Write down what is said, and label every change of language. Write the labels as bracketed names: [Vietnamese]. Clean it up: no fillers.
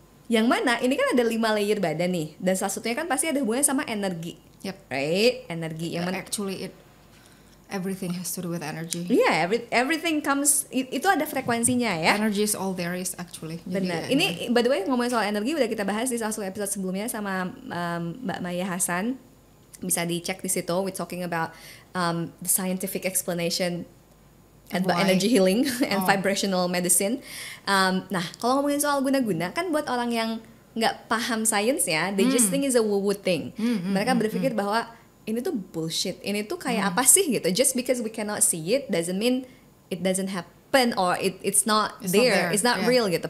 [Indonesian] Yang mana ini kan ada 5 layer badan nih, dan salah satunya kan pasti ada hubungannya sama energi. Right? Energi yang mana [English] actually everything has to do with energy. Yeah, everything comes, [Indonesian] itu ada frekuensinya ya. [English] Energy is all there is actually. [Indonesian] Benar. Ini by the way ngomongin soal energi udah kita bahas di salah satu episode sebelumnya sama Mbak Maya Hasan. Bisa dicek di situ. [English] We're talking about the scientific explanation about energy healing and vibrational medicine. [Indonesian] Nah, kalau ngomongin soal guna-guna, kan buat orang yang nggak paham sains ya, [English] they just think is a woo-woo thing. [Indonesian] Mereka berpikir bahwa ini tuh bullshit, ini tuh kayak apa sih gitu. [English] Just because we cannot see it doesn't mean it doesn't happen or it's not there, it's not real gitu.